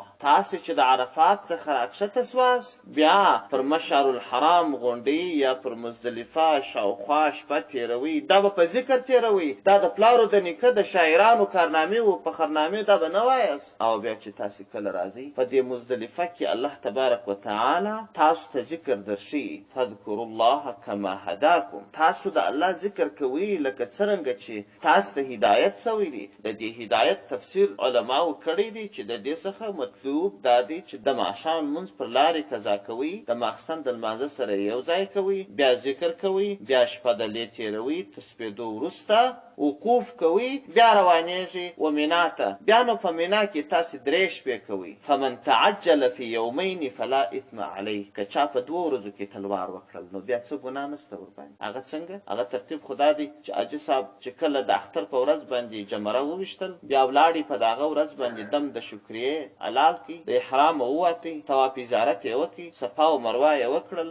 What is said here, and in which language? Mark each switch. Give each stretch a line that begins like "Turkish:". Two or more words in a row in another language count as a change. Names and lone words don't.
Pashto: تاسو چې د عرفات څخه راکښته سواست، بیا پر مشعر الحرام غونډۍ یا پر مزدلفه شاوخوا شپه تېروئ. دا به په ذکر تېروئ. دا د پلارو د نیکه د شاعرانو کارنامې و فخرنامې دا به نه وایاست. او بیا چې تاسو کله راځئ په دې مزدلفه کې
Arabic: الله تبارک وتعالی
Pashto: تاسو ته ذکر درشي.
Arabic: فاذكروا الله كما هداكم.
Pashto: تاسو د الله ذکر کوئ لکه څرنګه چې تاسو ته هدایت سوی دی. د دې هدایت تفسیر علماو کړی دی چې د دې څخه مطلوب دا دی چې د ماښام لمونځ پر لارې قضا کوئ، د ماخستن د لمانځه سره یو ځای کوئ، بیا ذکر کوئ، بیا شپه د لې تېروئ، تر سپېدو وروسته وقوف کوئ، بیا روانېږئ و مینا ته. بیا نو په مینا کې تاسې 3 شپې کوئ.
Arabic: فمن تعجل فی یومین فلا اثم علیه.
Pashto: که چا په 2 ورځو کې تلوار وکړل نو بیا څه ګناه نشته ورباندې. هغه څنګه؟ هغه ترتیب خدا دی چې حاجي صاحب چې کله د اختر په ورځ باندې جمره وویشتل، بیا ولاړې په دغه ورځ باندې دم د شکریې حلال کړي، د احرام ووتئ، طواف زیارت یې وکړي، صفا او مروه یې وکړل.